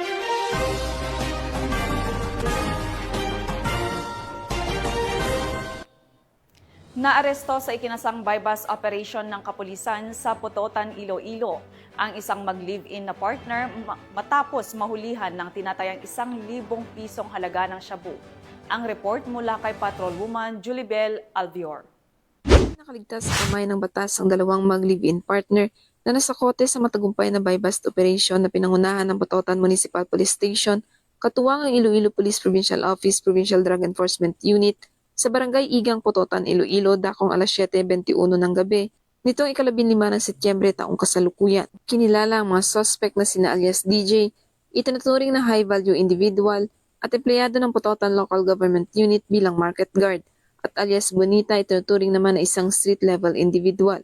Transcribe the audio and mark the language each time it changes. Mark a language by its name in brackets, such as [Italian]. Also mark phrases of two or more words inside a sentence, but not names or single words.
[Filipino] Naaresto sa ikinasang [English] bypass operation [Filipino] ng kapulisan sa Putotan, Iloilo ang isang mag-live-in na partner matapos mahulihan ng tinatayang 1,000 pisong halaga ng shabu. Ang report mula kay Patrolwoman Julibel Alvior. Nakaligtas sa kamay ng batas ang dalawang mag-live-in partner na nasa kote sa matagumpay na [English] buy-bust operation [Filipino] na pinangunahan ng Putotan Municipal Police Station, katuwang ang Iloilo Police Provincial Office Provincial Drug Enforcement Unit sa Barangay Igang, Putotan, Iloilo, dakong alas 7:21 ng gabi, nitong 15 ng Setyembre taong kasalukuyan. Kinilala ang mga suspect na sina alias DJ, itinuturing na [English] high-value individual [Filipino] at empleyado ng Putotan Local Government Unit bilang [English] market guard, [Filipino] at alias Bonita, itinuturing naman na isang [English] street-level individual.